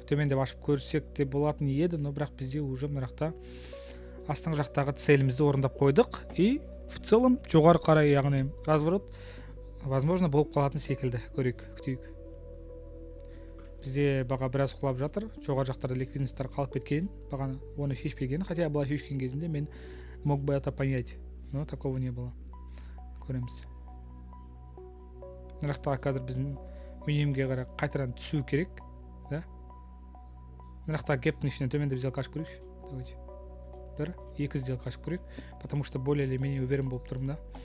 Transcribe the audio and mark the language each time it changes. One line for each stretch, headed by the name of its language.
Kazakh: Төмен деп ашып көрсек те болатын еді, но бірақ бізде уже нарақта астың жақтағы целімізді орындап қойдық.
Russian: И в целом
Kazakh: жоғары қарай, яғни
Russian: разворот возможно
Kazakh: болып қалатын секілді. Көрейік, күтейік. Бізде баға біраз құлап жатыр. Жоғары жақтарда ликвидностьтар қалып кеткен. Бағаны оны шешпеген.
Russian: Хотя
Kazakh: былай шешкен кезінде мен
Russian: мог бы это понять. Но такого не было.
Kazakh: Көреміз. Нарықтағы қазір біздің минимумге қарай қайтадан түсу керек. Да? Нарықтағы гептің ішінен төмендеп сделка ашып көрейікші.
Russian: Давайте.
Kazakh: 1-2 сделка ашып көрейік.
Russian: Потому что более или менее уверен
Kazakh: болып тұрмын да.